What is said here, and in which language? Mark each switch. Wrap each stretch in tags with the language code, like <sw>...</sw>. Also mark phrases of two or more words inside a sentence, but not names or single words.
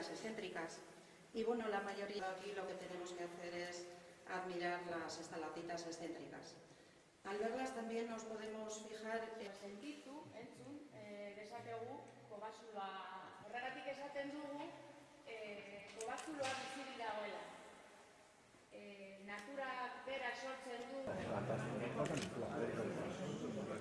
<es>las excéntricas y bueno, la mayoría aquí lo que tenemos que hacer es admirar las estalactitas excéntricas. Al verlas también nos podemos fijar en</es> <eu>Sentitu, entzun, dezakegu, kobazula, horregatik esaten dugu, kobazuloa bizirik dagoela. Naturak berak sortzen du.</eu>